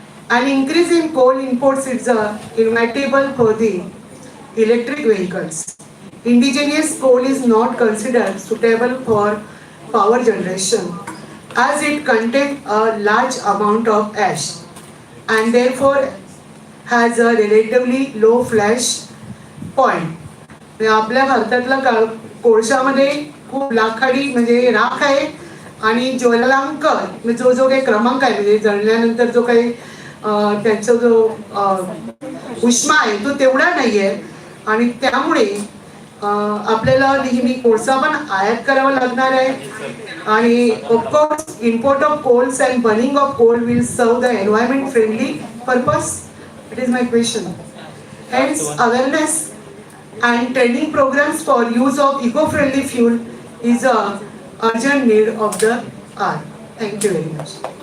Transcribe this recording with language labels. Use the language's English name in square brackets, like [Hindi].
[English] An increase in coal imports is inevitable for the electric vehicles. Indigenous coal is not considered suitable for power generation as it contains a large amount of ash and therefore has a relatively low flash point. [Marathi] आपल्या भारतातला कोळशामध्ये खूप लाखाडी म्हणजे राख आहे आणि ज्वलनांक जो जो काही क्रमांक आहे म्हणजे जळल्यानंतर जो काही त्यांचा जो उष्मा आहे तो तेवढा नाहीये आणि त्यामुळे आपल्याला नेहमी कोळसा पण आयात करावा लागणार आहे आणि [English] Of course import of coals and burning of coal will serve the environment friendly purpose. It is my question. Hence awareness and training programs for use of eco-friendly fuel is a urgent need of the hour. Thank you very much.